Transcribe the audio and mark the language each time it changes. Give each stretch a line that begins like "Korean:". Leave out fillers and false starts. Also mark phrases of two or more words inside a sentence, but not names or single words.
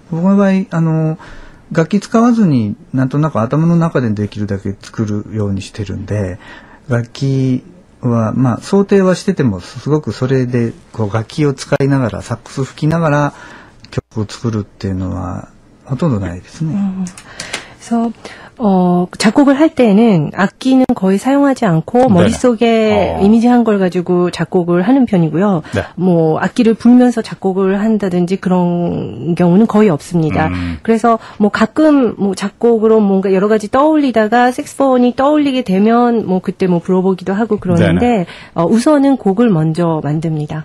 Japanese: 僕の場合楽器使わずになんとなく頭の中でできるだけ作るようにしてるんで、楽器は想定はしててもすごくそれでこう楽器を使いながらサックス吹きながら曲を作るっていうのはほとんどないですね。
Korean: 그래서 작곡을 할 때에는 악기는 거의 사용하지 않고 머릿속에 이미지한 걸 가지고 작곡을 하는 편이고요. 네. 뭐 악기를 불면서 작곡을 한다든지 그런 경우는 거의 없습니다. 그래서 뭐 가끔 뭐 작곡으로 뭔가 여러 가지 떠올리다가 색스폰이 떠올리게 되면 뭐 그때 뭐 불어보기도 하고 그러는데 우선은 곡을 먼저 만듭니다.